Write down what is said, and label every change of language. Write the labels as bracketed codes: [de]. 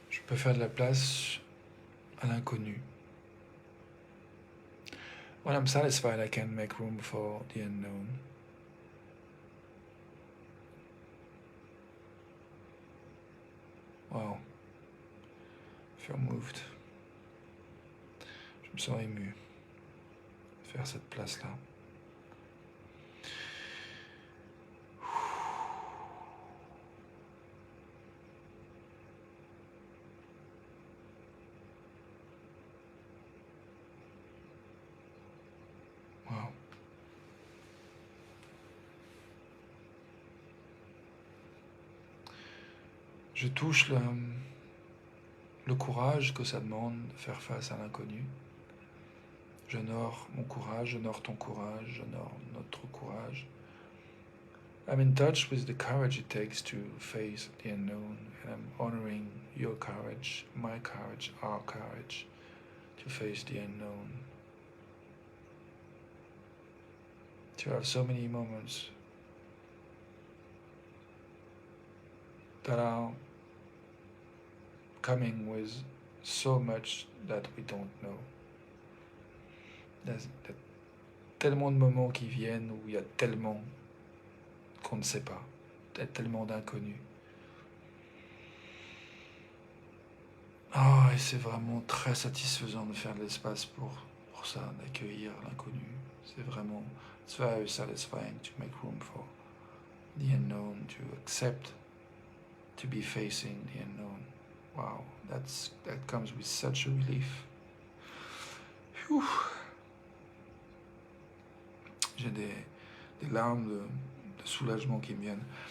[fr] peux faire de la place à l'inconnu. [en] When I'm satisfied, I can make room for the unknown. Wow. I feel moved. [fr] Je me sens ému de faire cette place-là. Wow. Je touche le courage que ça demande de faire face à l'inconnu. J'honore mon courage, j'honore ton courage, j'honore notre courage. [en] I'm in touch with the courage it takes to face the unknown, and I'm honoring your courage, my courage, our courage to face the unknown. To have so many moments that are coming with so much that we don't know. [fr] Il y a tellement de moments qui viennent où il y a tellement qu'on ne sait pas, il y a tellement d'inconnus. Oh, et c'est vraiment très satisfaisant de faire de l'espace pour ça, d'accueillir l'inconnu. C'est vraiment, [en] it's very satisfying to make room for the unknown, to accept to be facing the unknown. Wow, that comes with such a relief. Whew. [fr] J'ai des larmes de soulagement qui me viennent.